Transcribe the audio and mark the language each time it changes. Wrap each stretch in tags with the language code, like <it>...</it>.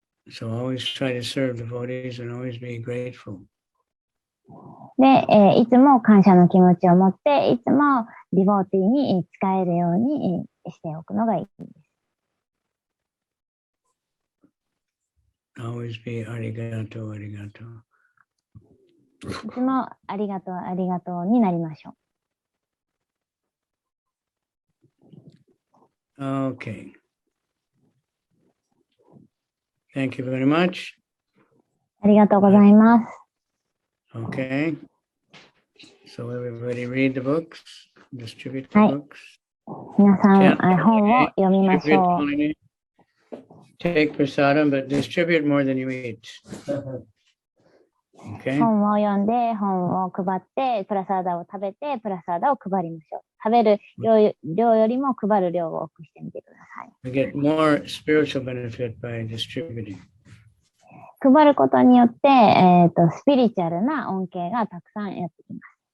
<en>So always try to serve devotees and always be grateful.</en> <ja>で、いつも感謝の気持ちを持って、いつもディボーティーに使えるようにしておくのがいいです。</ja> <en>Always be</en> <ja>arigato, arigato. いつもありがとう、ありがとうになりましょう。</ja> <en>Okay. Thank you very much.</en> <ja>ありがとうございます。</ja> <en>Okay. So everybody read the books, distribute the はい books.</en> <ja>皆さん、本を読みまし</ja> <en>Distribute</en> <ja>ょう。</ja> <en>only. Take prasadam, but distribute more than you eat. Okay.</en> <ja>本を読んで、本を配って、プラサーダを食べて、プラサーダを配りましょう。食べる量よりも配る量を多くしてみてください。</ja> <en>We get more spiritual benefit by distributing.</en> <ja>配ることによって、スピリチュアルな恩恵がたくさんやってきます。</ja>